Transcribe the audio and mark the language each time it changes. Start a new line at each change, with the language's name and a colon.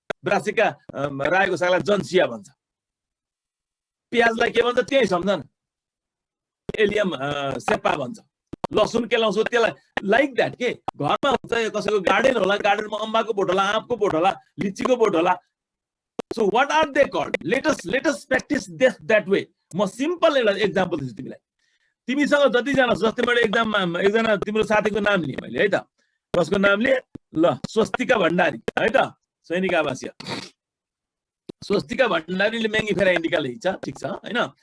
Nepali: Brassica रायोको सागलाई जनसिया भन्छ, प्याजलाई के भन्छ त्यही सम्झन, एलियम सेपा भन्छ, लसुन के लाउँछौ त्यसलाई लाइक द्याट के घरमा हुन्छ, कसैको गार्डन होला, गार्डनमा अम्बाको बोट होला, आँपको बोट होला, लिचीको बोट होला।
English: So what are they called? Let us practice this that way.
Nepali: म सिम्पल एउटा एक्जाम्पल दिन्छु तिमीलाई। तिमीसँग जति जना, जस्तै मैले एक्जाममा एकजना तिम्रो साथीको नाम लिएँ मैले है त, कसको नाम लिएँ ल, स्वस्तिका भण्डारी है त, सैनिक आवासीय स्वस्तिका भण्डारीले मेङ्गी फेरा इन्डिका लेख्छ, ठिक छ हैन।